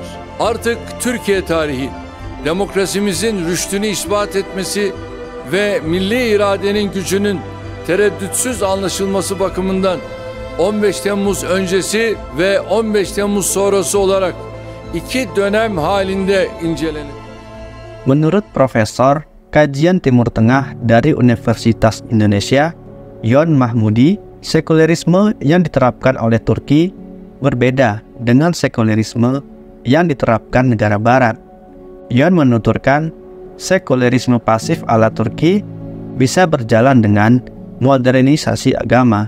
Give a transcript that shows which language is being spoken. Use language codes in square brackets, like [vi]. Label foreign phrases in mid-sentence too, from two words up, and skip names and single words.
[tr] Artık Türkiye tarihi, demokrasimizin rüştünü ispat etmesi ve milli iradenin gücünün tereddütsüz anlaşılması bakımından 15 Temmuz öncesi ve 15 Temmuz sonrası olarak iki dönem halinde incelenir. [id] Menurut Profesor Kajian Timur Tengah dari Universitas Indonesia, Yon Mahmudi, sekulerisme yang diterapkan oleh Turki berbeda dengan sekulerisme yang diterapkan negara barat. Yon menuturkan, sekulerisme pasif ala Turki bisa berjalan dengan modernisasi agama.